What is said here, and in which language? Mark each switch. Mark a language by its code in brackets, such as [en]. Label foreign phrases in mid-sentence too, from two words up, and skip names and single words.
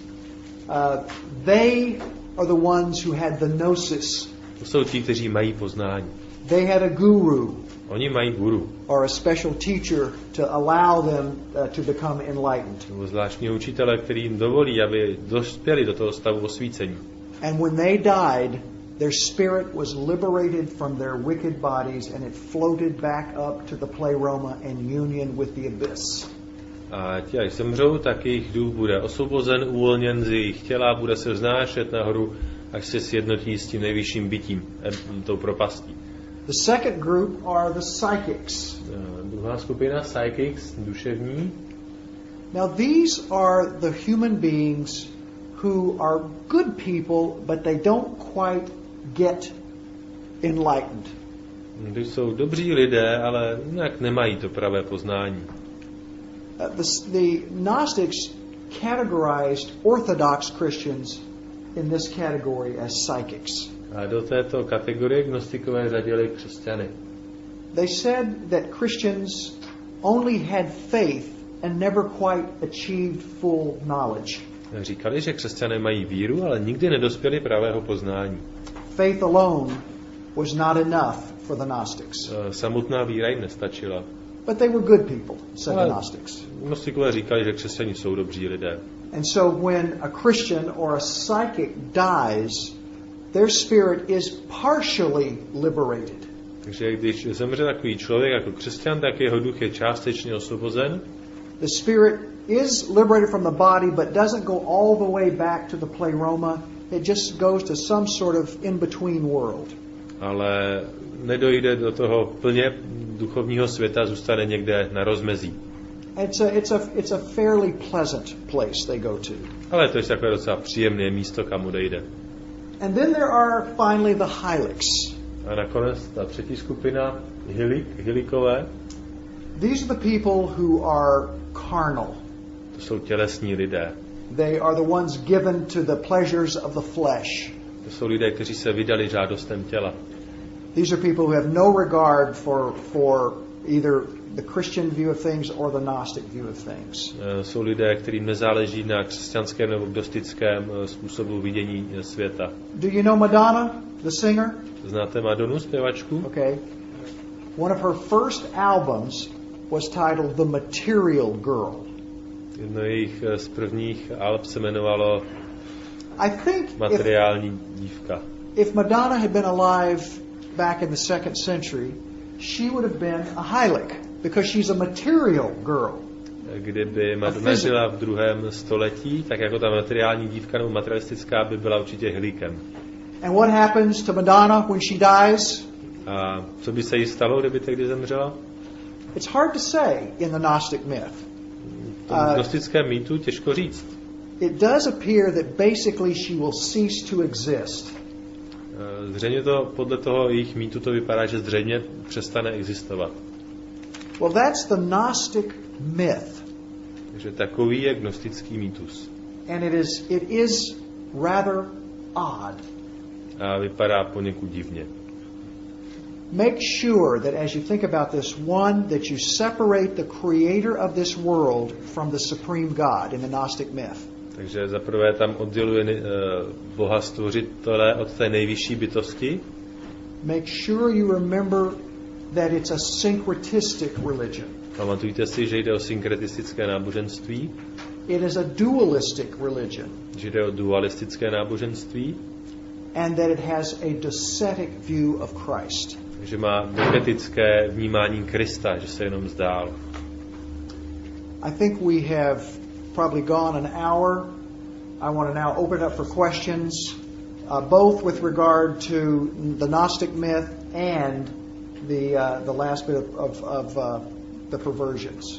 [en] They are the ones who had the gnosis. [cs] To jsou ti, kteří mají poznání. [en] They had a guru. [cs] Oni mají guru. [en] Or a special teacher to allow them to become enlightened. [cs] Nebo zvláštního učitele, který jim dovolí, aby dospěli do toho stavu osvícení. [en] And when they died, their spirit was liberated from their wicked bodies and it floated back up to the pleroma and union with the abyss. [cs] A ti, až zemřou, tak jejich duch bude osvobozen, uvolněn z jejich těla, bude se vznášet nahoru, až se sjednotí s tím nejvyšším bytím, tou propastí. [en] The second group are the psychics. [cs] Druhá skupina, psychics, duševní. [en] Now these are the human beings who are good people, but they don't quite get enlightened. [cs] To jsou dobří lidé, ale nějak nemají to pravé poznání. [en] The Gnostics categorized Orthodox Christians in this category as psychics. [cs] A do této kategorie gnostikové řadili křesťany. [en] They said that Christians only had faith and never quite achieved full knowledge. [cs] Říkali, že křesťané mají víru, ale nikdy nedospěli pravého poznání. [en] Faith alone was not enough for the Gnostics. [cs] Samotná víra jim nestačila. [en] But they were good people, said the Gnostics. [cs] Gnostikové říkali, že křesťané jsou dobří lidé. [en] And so when a Christian or a psychic dies, their spirit is partially liberated. [cs] Takže když zemře takový člověk jako křesťan, tak jeho duch je částečně osvobozen. [en] The spirit is liberated from the body, but doesn't go all the way back to the pleroma. It just goes to some sort of in-between world. [cs] Ale nedojde do toho plně duchovního světa, zůstane někde na rozmezí. [en] It's a fairly pleasant place they go to. [cs] Ale to je takové docela příjemné místo, kam odejde. [en] And then there are finally the hylics. [cs] A nakonec ta třetí skupina, hylikové. [en] These are the people who are carnal. [cs] To jsou tělesní lidé. [en] They are the ones given to the pleasures of the flesh. [cs] To jsou lidé, kteří se vydali žádostem těla. [en] These are people who have no regard for either the Christian view of things or the Gnostic view of things. [cs] Jsou lidé, kterým nezáleží na křesťanském nebo gnostickém způsobu vidění světa. [en] Do you know Madonna, the singer? [cs] Znáte Madonu, zpěvačku? [en] Okay. One of her first albums was titled The Material Girl. [cs] Jedno jejich z prvních alb se jmenovalo [en] I think [cs] Materiální dívka. [en] If Madonna had been alive back in the 2nd century, she would have been a hylic because she's a material girl. [cs] Kdyby Madonna žila v 2. století, tak jako ta materiální dívka nebo materialistická by byla určitě hylíkem. [en] And what happens to Madonna when she dies? [cs] A co by se jí stalo, kdyby tehdy zemřela? [en] It's hard to say in the Gnostic myth. [cs] V tom gnostickém mýtu těžko říct. [en] It does appear that basically she will cease to exist. [cs] Zřejmě to podle toho jejich mýtu to vypadá, že zřejmě přestane existovat. [en] Well, that's the Gnostic myth. [cs] Takže takový je gnostický mýtus. [en] And it is rather odd. [cs] A vypadá poněkud divně. [en] Make sure that as you think about this, one, that you separate the creator of this world from the supreme God in the Gnostic myth. [cs] Takže zaprvé tam odděluje Boha stvořitele od té nejvyšší bytosti. [en] Make sure you remember that it's a syncretistic religion. [cs] Pamatujte si, že jde o synkretistické náboženství. [en] It is a dualistic religion. [cs] Že jde o dualistické náboženství. [en] And that it has a docetic view of Christ. [cs] Že má doketické vnímání Krista, že se jenom zdál. [en] I think we have probably gone an hour. I want to now open up for questions, both with regard to the Gnostic myth and the last bit of the perversions.